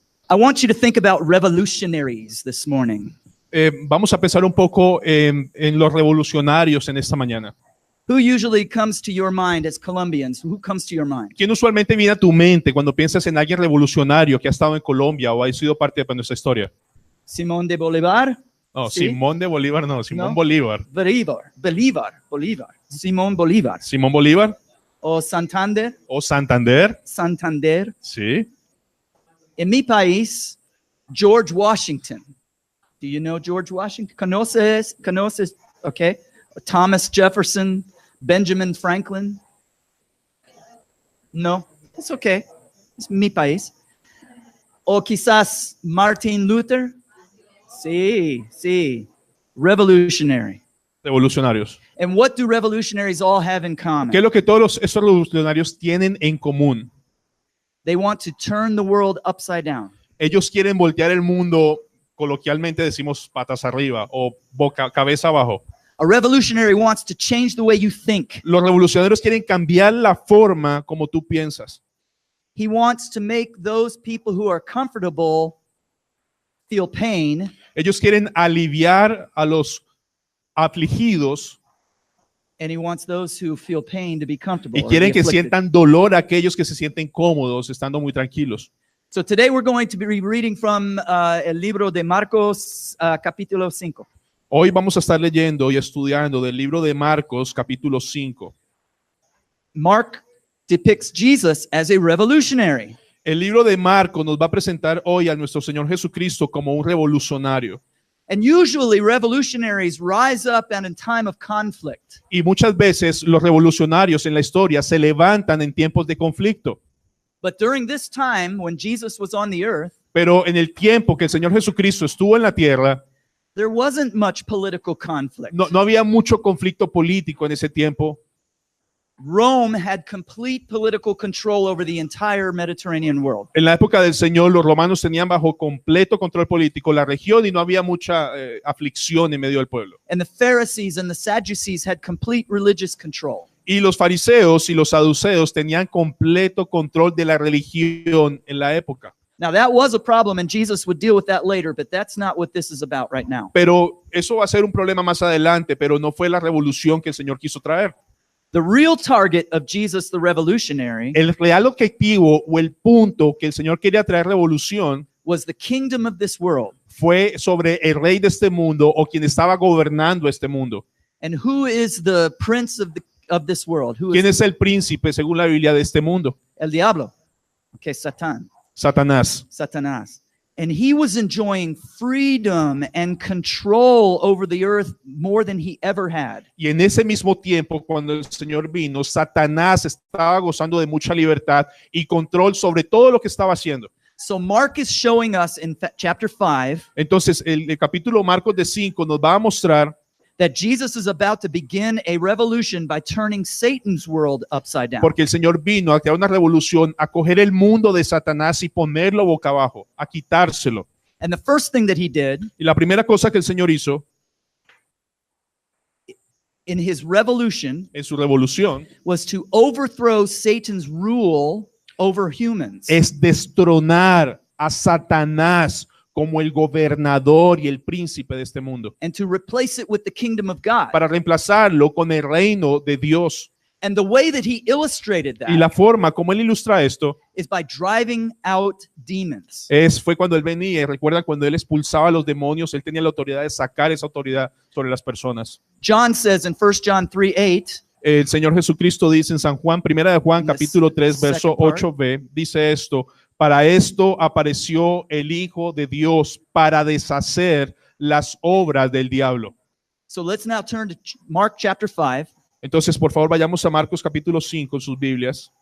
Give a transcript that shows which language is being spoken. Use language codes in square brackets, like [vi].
[en] I want you to think about revolutionaries this morning. [es] Vamos a pensar un poco en los revolucionarios en esta mañana. [en] Who usually comes to your mind as Colombians? Who comes to your mind? [es] ¿Quién usualmente viene a tu mente cuando piensas en alguien revolucionario que ha estado en Colombia o ha sido parte de nuestra historia? Simón de Bolívar. No, ¿Sí? Simón de Bolívar no, Simón ¿No? Bolívar. Bolívar. Simón Bolívar. Simón Bolívar. O Santander. O Santander. Santander. Sí. En mi país, George Washington. [en] Do you know George Washington? [es] ¿Conoces? Okay. Thomas Jefferson, Benjamin Franklin. [en] No, it's okay. [es] Es mi país. O quizás Martin Luther. [en] Sí. Revolutionary. [es] Revolucionarios. [en] And what do revolutionaries all have in common? [es] ¿Qué es lo que todos estos revolucionarios tienen en común? [en] They want to turn the world upside down. [es] Ellos quieren voltear el mundo, coloquialmente decimos patas arriba o cabeza abajo. [en] A revolutionary wants to change the way you think. [es] Los revolucionarios quieren cambiar la forma como tú piensas. [en] He wants to make those people who are comfortable feel pain. [es] Ellos quieren aliviar a los afligidos. [en] And he wants those who feel pain to be comfortable. [es] Y quieren que sientan dolor a aquellos que se sienten cómodos estando muy tranquilos. [en] So today we're going to be reading from [es] el libro de Marcos, capítulo 5. Hoy vamos a estar leyendo y estudiando del libro de Marcos, capítulo 5. [en] Mark depicts Jesus as a revolutionary. [es] El libro de Marcos nos va a presentar hoy a nuestro Señor Jesucristo como un revolucionario. [en] And usually revolutionaries rise up and in time of conflict. [es] Y muchas veces los revolucionarios en la historia se levantan en tiempos de conflicto. [en] But during this time when Jesus was on the earth, [es] pero en el tiempo que el Señor Jesucristo estuvo en la tierra, [en] there wasn't much political conflict. [es] no había mucho conflicto político en ese tiempo. [en] Rome had complete political control over the entire Mediterranean world. [es] En la época del Señor, los romanos tenían bajo completo control político la región y no había mucha aflicción en medio del pueblo. [en] And the Pharisees and the Sadducees had complete religious control. [es] Y los fariseos y los saduceos tenían completo control de la religión en la época. [en] Now, that was a problem, and Jesus would deal with that later, but that's not what this is about right now. [es] Pero eso va a ser un problema más adelante, pero no fue la revolución que el Señor quiso traer. [en] The real target of Jesus the revolutionary [es] El real objetivo o el punto que el Señor quería traer revolución [en] was the kingdom of this world. [es] fue sobre el rey de este mundo o quien estaba gobernando este mundo. [en] And who is the prince of this world? Who [es] ¿Quién [en] is [es] es el príncipe según la Biblia de este mundo? El diablo? Okay, Satan. Satanás. Satanás. [en] And he was enjoying freedom and control over the earth more than he ever had. [es] Y en ese mismo tiempo, cuando el Señor vino, Satanás estaba gozando de mucha libertad y control sobre todo lo que estaba haciendo. [en] So Mark is showing us in chapter 5 [es] Entonces, el capítulo Marcos de 5 nos va a mostrar [en] that Jesus is about to begin a revolution by turning Satan's world upside down. [es] porque el Señor vino a crear una revolución, a coger el mundo de Satanás y ponerlo boca abajo, a quitárselo. [en] And the first thing that he did [es] Y la primera cosa que el Señor hizo [en] in his revolution [es] en su revolución [en] was to overthrow Satan's rule over humans. [es] es destronar a Satanás como el gobernador y el príncipe de este mundo, [en] And to replace it with the kingdom of God. [es] para reemplazarlo con el reino de Dios. [en] And the way that he illustrated [es] Y la [en] that [es] forma como él ilustra esto [en] is by driving out demons. [es] fue cuando él venía, y recuerda cuando él expulsaba a los demonios, él tenía la autoridad de sacar esa autoridad sobre las personas. [en] John says in 1 John 3:8, [es] El Señor Jesucristo dice en San Juan, primera de Juan, [en] In the [es] capítulo 3, verso [en] second part. [es] 8b, dice esto: para esto apareció el Hijo de Dios, para deshacer las obras del diablo. [en] so let's now turn to Mark chapter 5, [es] Entonces, por favor, vayamos a Marcos capítulo 5 en sus Biblias